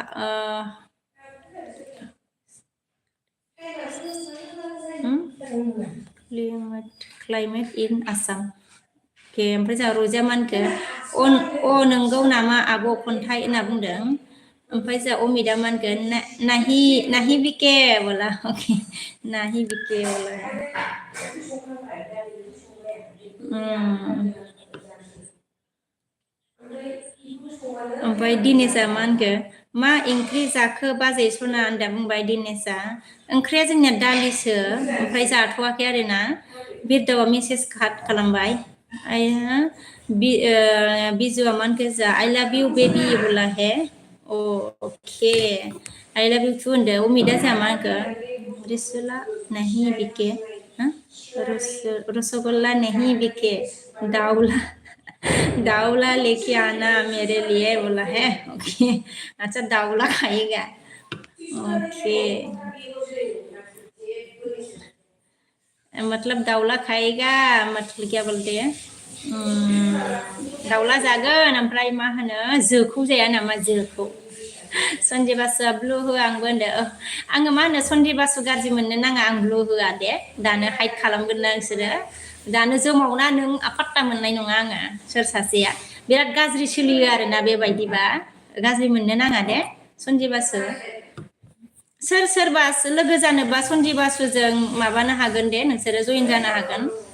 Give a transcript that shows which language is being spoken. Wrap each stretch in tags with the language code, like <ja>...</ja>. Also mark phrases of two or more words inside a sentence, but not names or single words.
<en>climate in Assam</en> <brx>अके ओमफ्राय जोंहा रजिया मा होनखो नोंगौ नामा आब' खन्थाइ होनना बुंदों ओमफ्राय जोंहा अमिता मा होनखो नाहि बिके बोला अके नाहि बिके बोला ओमफ्राय दिनेशआ मा होनखो मा ओंख्रि जाखो बाजै सना होनना बुंबाय दिनेशआ ओंख्रिया जोंनिया दालिसो ओमफ्राय जाथ'वाखै आरोना बिरदावा मेसेज खालामबाय बिजुआ मा होनखो जा</brx> <en>I love you baby</en> <brx>बोला हे अके</brx> <en>I love you too</en> <brx>होनदो अमिता जोंहा मा होनखो रिसुला नहीं बिके रसगुल्ला नहीं बिके</brx> <hi>दावला लेके आना मेरे लिए बोला है ओके अच्छा दावला खाएगा ओके मतलब दावला खाएगा मतलब क्या बोलते हैं दावला</hi> <brx>जागोन ओमफ्राय मा होनो जोखौ जाया नामा जोखौ सन्जय बासुआ ब्लु हो आंबो होनदो आङो मा होनो सन्जय बासु गाज्रि मोननो नाङा आं ब्लु होआ दे दानो हाइट खालामगोन ना नोंसोरो दानो जोमावना नों आफात्ता मोननाय नङा आङो सोर सासेया बिराद गाज्रि सोलियो आरोना बेबायदिबा गाज्रि मोननो नाङा दे सन्जय बासु सोरबा लोगो जानोबा सन्जय बासुजों माबानो हागोन दे नोंसोरो जयेन जानो हागोन</brx>